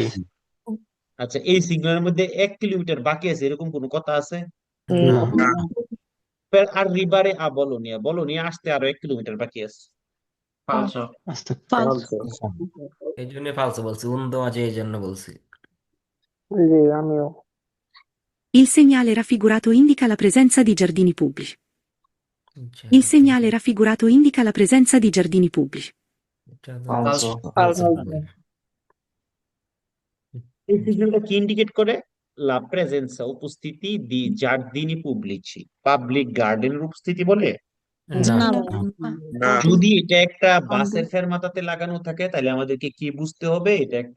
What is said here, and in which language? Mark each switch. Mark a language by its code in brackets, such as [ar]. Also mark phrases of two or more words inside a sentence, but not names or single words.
[bn] আচ্ছা, এই সিগন্যালের মধ্যে 1 কিলোমিটার বাকি আছে এরকম কোনো কথা আছে? না না, [it] Per arrivare a Bologna, [bn] বলোনিয়া আসতে আরো 1 কিলোমিটার বাকি আছে। আস্তে Falso. এই জন্য ফালসো বলছি উন্দো মাঝে এই জন্য বলছি [it] Il segnale raffigurato indica la presenza di giardini pubblici. Il segnale raffigurato indica la presenza di giardini pubblici. [bn] ফালসো এই সিগন্যালটা কি ইন্ডিকেট করে? [it] la presenza, [bn] উপস্থিতি, [it] di giardini pubblici, [bn] পাবলিক গার্ডেনের উপস্থিতি বলে। না না না, যদি এটা একটা বাসের ফেরমাতাতে লাগানো থাকে তাহলে আমাদেরকে কি বুঝতে হবে, এটা একটা